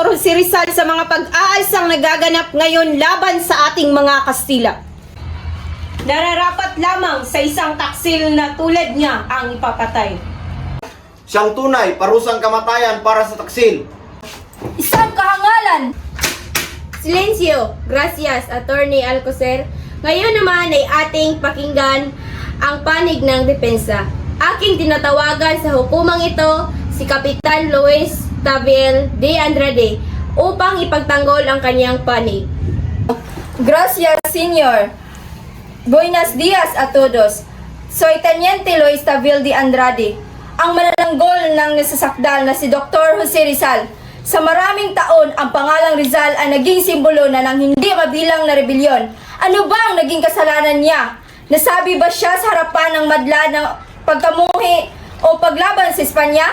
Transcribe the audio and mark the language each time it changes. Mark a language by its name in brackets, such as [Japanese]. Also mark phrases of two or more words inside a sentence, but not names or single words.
[Filipino] Jose Rizal sa mga pag-aalsang nagaganap ngayon laban sa ating mga Kastila. Nararapat lamang sa isang taksil na tulad niya ang ipapatay. Siyang tunay, parusang kamatayan para sa taksil. Isang kahangalan! Silencio! Gracias, Attorney Alcocer. Ngayon naman ay ating pakinggan ang panig ng depensa. Aking tinatawagan sa hukumang ito si Kapitan Luis Taviel de Andrade upang ipagtanggol ang kanyang panig. [Spanish] Gracias, Senyor. Buenos días a todos. Soy Teniente Luis Taviel de Andrade, [Filipino] ang manananggol ng nasasakdal na si Dr. Jose Rizal. Sa maraming taon, ang pangalang Rizal ay naging simbolo na ng hindi mabilang na rebelyon. Ano ba ang naging kasalanan niya? Nasabi ba siya sa harapan ng madla ng pagkamuhi o paglaban sa Espanya?